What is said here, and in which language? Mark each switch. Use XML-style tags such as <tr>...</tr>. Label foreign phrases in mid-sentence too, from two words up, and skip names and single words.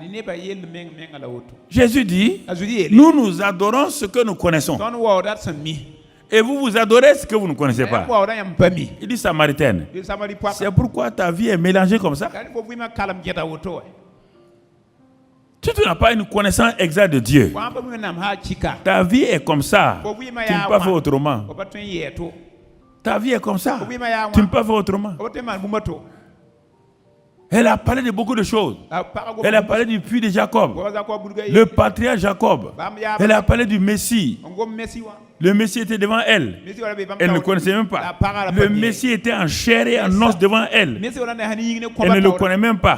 <fr>Jésus dit, nous adorons ce que nous connaissons. Et vous adorez ce que vous ne connaissez pas. Il dit Samaritaine. C'est pourquoi ta vie est mélangée comme ça. Si tu n'as pas une connaissance exacte de Dieu,</fr> <mos>Wa pa mi wẽnnaam ha chika.</mos> <fr>ta vie est comme ça.</fr> <mos>Fo wɩɩmã</mos> <fr>Tu ne</fr> <mos>yaa</mos> <fr>peux pas faire</fr> <mos>wã.</mos> <fr>autrement.</fr> <mos>Fo pa tõe n yɛɛ to.</mos> <fr>Ta vie est comme ça.</fr> <mos>Fo wɩɩmã yaa</mos> <fr>Tu ne</fr> <mos>wã.</mos> <fr>peux pas faire autrement.</fr> <mos>Fo pa tõe n maan bũmba to.</mos> <fr>Elle a parlé de beaucoup de choses. Elle a parlé du puits de Jacob, le patriarche Jacob. Elle a parlé du Messie. Le Messie était devant elle. Elle ne connaissait même pas. Le Messie était en chair et en os devant elle. Elle ne le connaît même pas.</fr>